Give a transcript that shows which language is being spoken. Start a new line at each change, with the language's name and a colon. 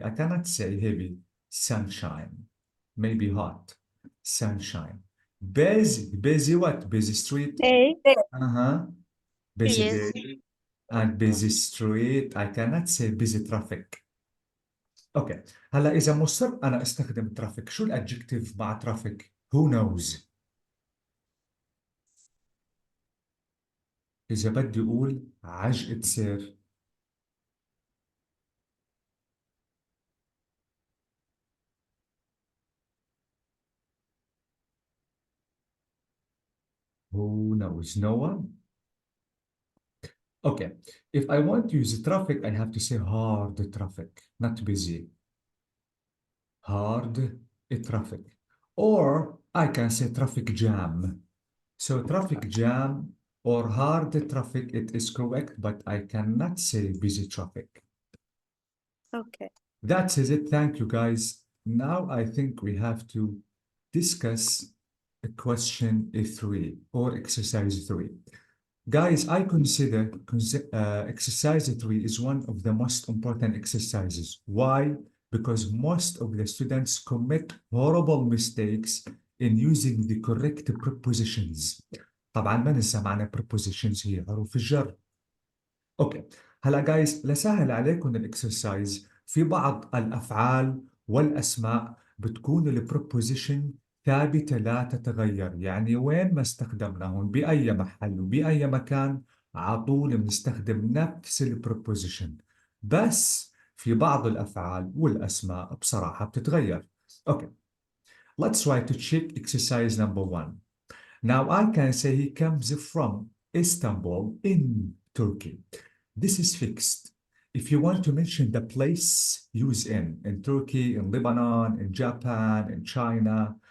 English: I cannot say heavy sunshine. Maybe hot sunshine. Busy. Busy what? Busy street. A. Busy Yes. day and busy street. I cannot say busy traffic.
Arabic: اوكي هلا اذا مصر انا استخدم traffic شو الادجكتيف مع traffic؟
English: Who knows؟
Arabic: اذا بدي اقول عجقة سير
English: Who knows? No one? Okay. If I want to use traffic, I have to say hard traffic, not busy. Hard traffic. Or I can say traffic jam. So traffic jam or hard traffic, it is correct, but I cannot say busy traffic. Okay. That is it. Thank you, guys. Now I think we have to discuss question 3 or exercise 3. Guys, I consider exercise 3 is one of the most important exercises. Why? Because most of the students commit horrible mistakes in using the correct prepositions.
Arabic: طبعا ما ننسى معنا prepositions هي حروف الجر. اوكي هلا جايز لسهل عليكم الاكسرسايز في بعض الافعال والاسماء بتكون البروبوزيشن ثابته لا تتغير، يعني وين ما استخدمناهم باي محل وباي مكان على طول بنستخدم نفس البروبوزيشن، بس في بعض الافعال والاسماء بصراحه بتتغير.
English: Okay let's try to check exercise number 1. Now I can say he comes from Istanbul in Turkey. This is fixed. If you want to mention the place, use in Turkey, in Lebanon, in Japan, in China.